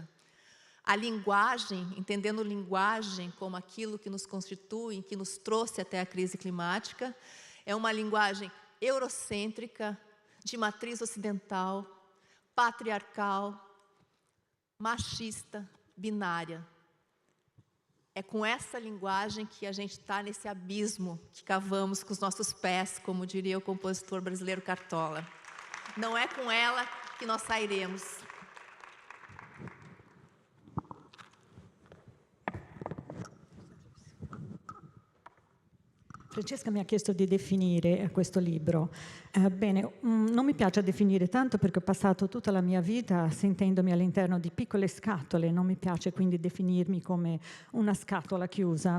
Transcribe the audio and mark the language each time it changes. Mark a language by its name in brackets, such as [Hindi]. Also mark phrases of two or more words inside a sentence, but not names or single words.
[Portuguese] A linguagem, entendendo linguagem como aquilo que nos constitui, que nos trouxe até a crise climática, é uma linguagem eurocêntrica, de matriz ocidental, patriarcal, machista, binária. É com essa linguagem que a gente está nesse abismo que cavamos com os nossos pés, como diria o compositor brasileiro Cartola. Não é com ela que nós sairemos. [Italian] Francesca mi ha chiesto di definire questo libro. Bene, non mi piace definire tanto perché ho passato tutta la mia vita sentendomi all'interno di piccole scatole, non mi piace quindi definirmi come una scatola chiusa.